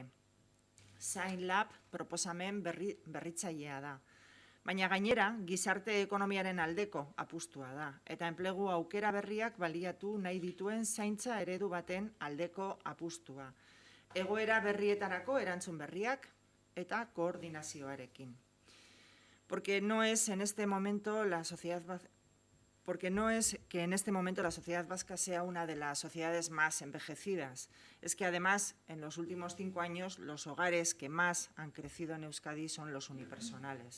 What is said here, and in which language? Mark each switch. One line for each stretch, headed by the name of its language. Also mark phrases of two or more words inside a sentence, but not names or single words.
Basque: Zain Lab proposamen berritzailea da. Baina gainera, gizarte ekonomiaren aldeko apustua da, eta enplegu aukera berriak baliatu nahi dituen zaintza eredu baten aldeko apustua. Egoera berrietarako erantzun berriak eta koordinazioarekin.
Spanish: Porque no es que en este momento la sociedad vasca sea una de las sociedades más envejecidas. Es que además, en los últimos 5 años, los hogares que más han crecido en Euskadi son los unipersonales.